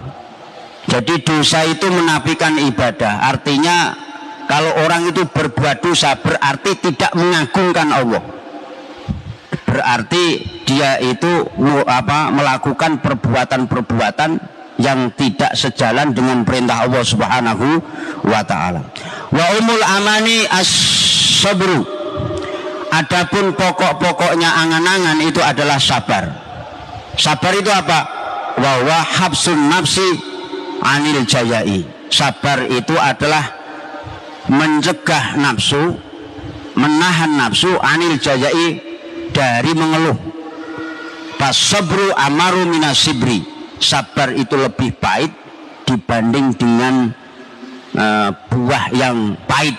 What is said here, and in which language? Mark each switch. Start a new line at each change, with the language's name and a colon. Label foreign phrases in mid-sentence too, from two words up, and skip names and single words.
Indonesian: Jadi dosa itu menafikan ibadah. Artinya kalau orang itu berbuat dosa berarti tidak mengagungkan Allah. Berarti dia itu melakukan perbuatan-perbuatan yang tidak sejalan dengan perintah Allah
Arabic: سبحانه وتعالى. وأم الأماني الصبر.
Indonesian: Adapun pokok-pokoknya angan-angan itu adalah sabar. Sabar itu apa?
Arabic: وهو حبس النفس عن الجزع.
Indonesian: Sabar itu adalah mencegah nafsu, menahan nafsu
Arabic: عن الجزع,
Indonesian: dari mengeluh.
Arabic: فالصبر أمر من الصبر.
Indonesian: Sabar itu lebih pahit dibanding dengan buah yang pahit.